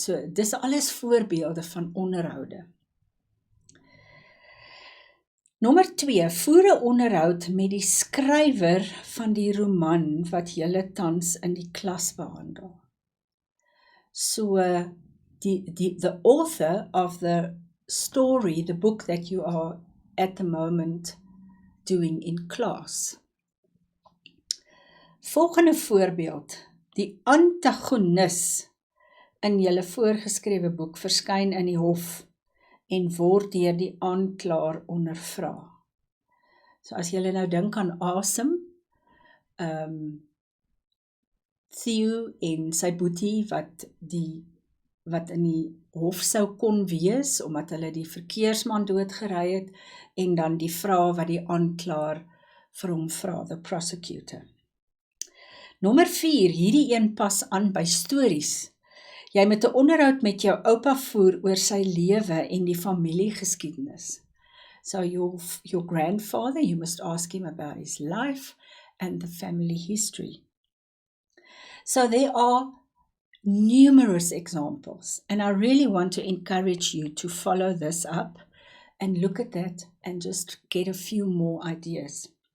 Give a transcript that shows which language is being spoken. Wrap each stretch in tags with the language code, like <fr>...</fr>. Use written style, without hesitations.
<af>So dis alles voorbeelde van onderhoude. Nommer 2, voer 'n onderhoud met die skrywer van die roman wat julle tans in die klas behandel.</af> <en>So the author of the story, the book that you are at the moment doing in class.</en> <af>Volgende voorbeeld, die antagonis in julle voorgeskrewe boek verskyn in die hof en word deur die aanklaer ondervra. So as julle nou dink aan Asem, Theo en sy boetie wat in die hof sou kon wees, omdat hulle die verkeersman doodgery het, en dan die vraag wat die aanklaer vir hom vra,</af> <en>the prosecutor.</en> <af>Nommer 4, hierdie een pas aan by stories. Jy moet 'n onderhoud met jou oupa voer oor sy lewe en die familiegeskiedenis.</af> <en>So your grandfather, you must ask him about his life and the family history. So there are numerous examples, and I really want to encourage you to follow this up and look at that and just get a few more ideas.</en>